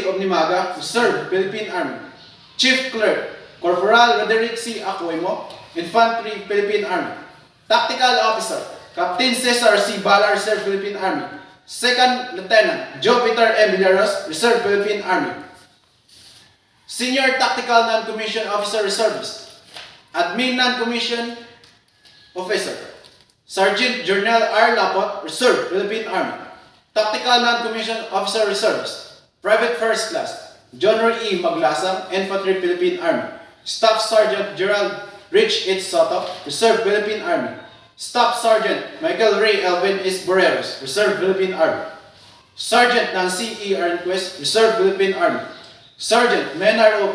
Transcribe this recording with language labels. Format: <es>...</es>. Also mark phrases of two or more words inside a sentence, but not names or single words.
<en>Omnimaga, Reserve Philippine Army, Chief Clerk, Corporal Roderick C. Aquemo, Infantry Philippine Army, Tactical Officer, Captain Cesar C. Bala, Reserve Philippine Army, Second Lieutenant Joe Peter M. Villaros, Reserve Philippine Army, Senior Tactical Non-Commissioned Officer Reservist, Admin Non-Commissioned Officer, Sergeant Journal R. Lapot, Reserve Philippine Army, Tactical Non-Commissioned Officer Reservist, Private First Class, John Roy E. Maglasang, Infantry Philippine Army, Staff Sergeant Gerald Rich H. Soto, Reserve Philippine Army, Staff Sergeant Michael Ray Elvin S. Boreros, Reserve Philippine Army, Sergeant Nancy E. Arnquist, Reserve Philippine Army, Sergeant Menard O.</en>